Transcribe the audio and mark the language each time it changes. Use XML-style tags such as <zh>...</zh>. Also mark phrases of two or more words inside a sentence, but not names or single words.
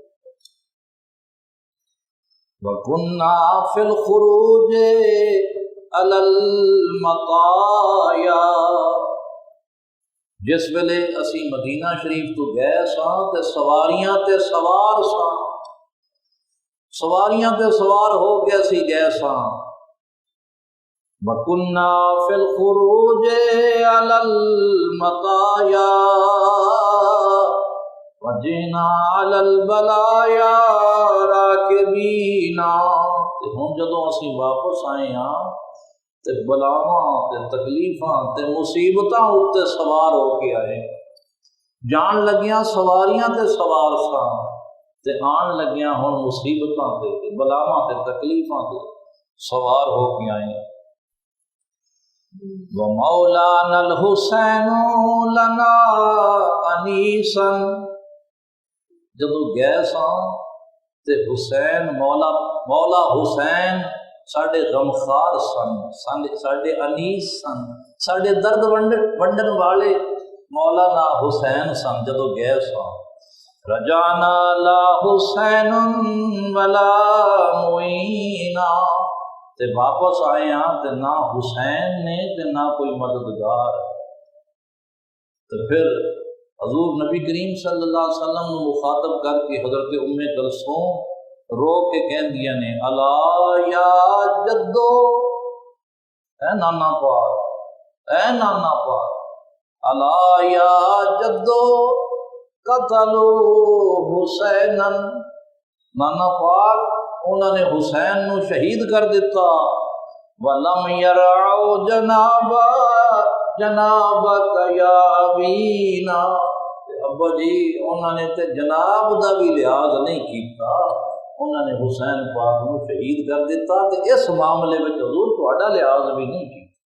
<ar>وَكُنَّا فِي الْخُرُوجِ عَلَى الْمَطَايَا،</ar> <pa>جس ویلے اسی مدینہ شریف تو گئے ساں تے سواریاں تے سوار ساں، سواریاں تے سوار ہو کے اسی گئے ساں۔</pa> <ar>وَكُنَّا فِي الْخُرُوجِ عَلَى الْمَطَايَا وَجِئْنَا عَلَى الْبَلَايَا رَاكِبِينَ،</ar> <pa>ہن جدوں اسی واپس آئے ہاں تے بلاواں تے تکلیفاں تے مصیبتاں اُتے سوار ہو کے آئے، جان لگیاں سواریاں تے سوار ساں تے آن لگیاں ہن مصیبتاں تے بلاواں تے تکلیفاں تے سوار ہو کے آئے۔</pa> <ar>وَمَوْلَانَا الْحُسَيْنُ لَنَا أَنِيسًا،</ar> <pa>جدو گئے ساں تے حسین مولا حسین ساڈے غمخوار سن، ساڈے انیس سن، ساڈے درد ونڈن والے مولانا حسین سن جدو گئے ساں۔</pa> <ar>رجعنا لا حسین ولا معینا،</ar> <pa>تے واپس آئے ہاں تے نہ حسین نے تے نہ کوئی مددگار۔ تو پھر حضور نبی کریم صلی اللہ علیہ وسلم کو مخاطب کر کے حضرت ام کلثوم رو کے کہندیاں نے</pa> <ar>الا یا جدو،</ar> <pa>اے نانا پاک، اے نانا پاک،</pa> <ar>الا یا جدو قتلوا حسینا،</ar> <pa>نانا پاک انہوں نے حسین نو شہید کر دیتا۔</pa> <ar>وَلَمْ يَرْعُوا جَنَابَكَ يَا أَبِينَا،</ar> <pa>ابا جی انہوں نے تے جناب دا بھی لحاظ نہیں کیتا، انہوں نے حسین پاک نو شہید کر دیتا تے اس معاملے میں حضور تہاڈا لحاظ بھی نہیں کیتا۔</pa>